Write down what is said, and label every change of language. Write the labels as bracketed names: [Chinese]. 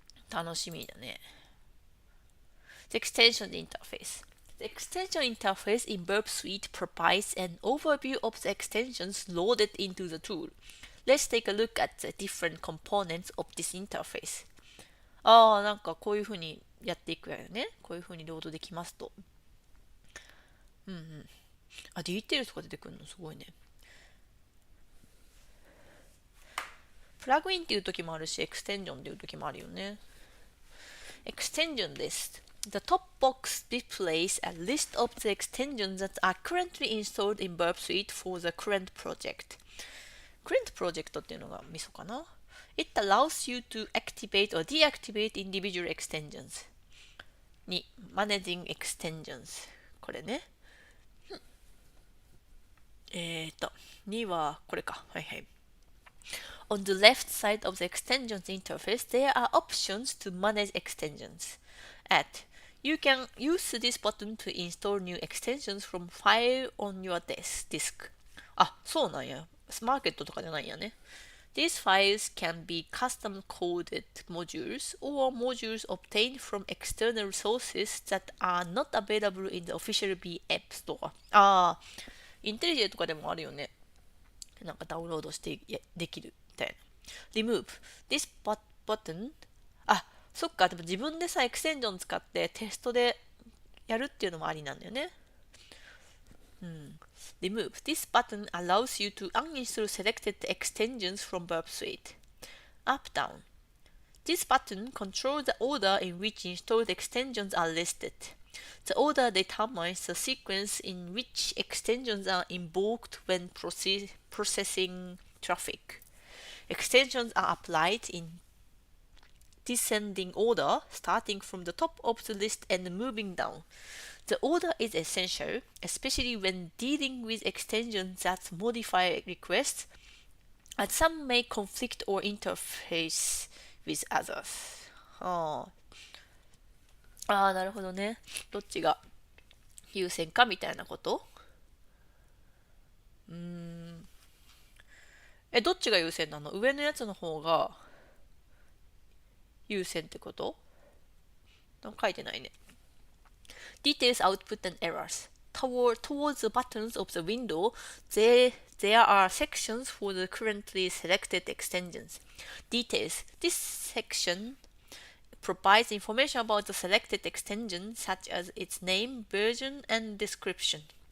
[Japanese] 楽しみだね。 [English] The extension interface. The extension interface in Burp Suite provides an overview of the extensions loaded into the tool. Let's take a look at the different components of this interface. [Japanese] なんかこういう風にやっていくやよね。こういう風にロードできますと。ディテールとか出てくるのすごいね。プラグインっていう時もあるし、エクステンジョンっていう時もあるよね。 [English] Extension list. The top box displays a list of the extensions that are currently installed in Burp Suite for the current project. Current project [Japanese] っていうのがミソかな。 [English] It allows you to activate or deactivate individual extensions. 2. Managing extensions. [Japanese] これね。 2はこれか。はいはい。 [English] On the left side of the extensions interface, there are options to manage extensions. You can use this button to install new extensions from file on your disk. [Japanese] そうなんや。マーケットとかじゃないんやね。 [English] These files can be custom-coded modules or modules obtained from external sources that are not available in the official B App Store. [Japanese] インテリジェとかでもあるよね。なんかダウンロードしてできるみたいな。 [English] Remove. This button. [Japanese] そっか。でも自分でさ、エクステンジョン使ってテストでやるっていうのもありなんだよね。 [English] Remove. This button allows you to uninstall selected extensions from Burp Suite. Up, down. This button controls the order in which installed extensions are listed. The order determines the sequence in which extensions are invoked when processing traffic. Extensions are applied in descending order, starting from the top of the list and moving down. The order is essential, especially when dealing with extensions that modify requests, as some may conflict or interface with others. [Japanese] なるほどね。どっちが優先かみたいなこと？どっちが優先なの？上のやつの方が優先ってこと？書いてないね。 [English] Details, output, and errors. Towards the buttons of the window, there are sections for the currently selected extensions. Details. This section provides information about the selected extension, such as its name, version, and description.